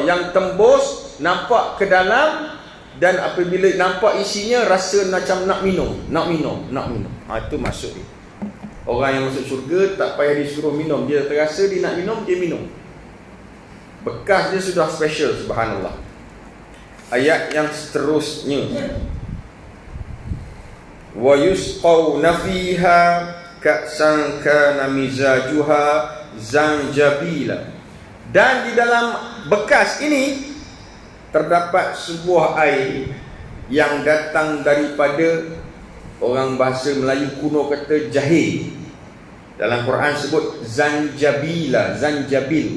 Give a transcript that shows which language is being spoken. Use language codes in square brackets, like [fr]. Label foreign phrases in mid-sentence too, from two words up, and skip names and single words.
[ms] Yang tembus nampak ke dalam, dan apabila nampak isinya rasa macam nak minum. Itu maksud dia. Orang yang masuk syurga tak payah disuruh minum, dia terasa dia nak minum, dia minum. Bekas dia sudah special. Subhanallah. Ayat yang seterusnya. [ar] ويسقون فيها كأسا كان مزاجها زنجبيلا. [ms] Dan di dalam bekas ini terdapat sebuah air yang datang daripada, orang bahasa Melayu kuno kata jahe. Dalam Quran sebut zanjabila, zanjabil.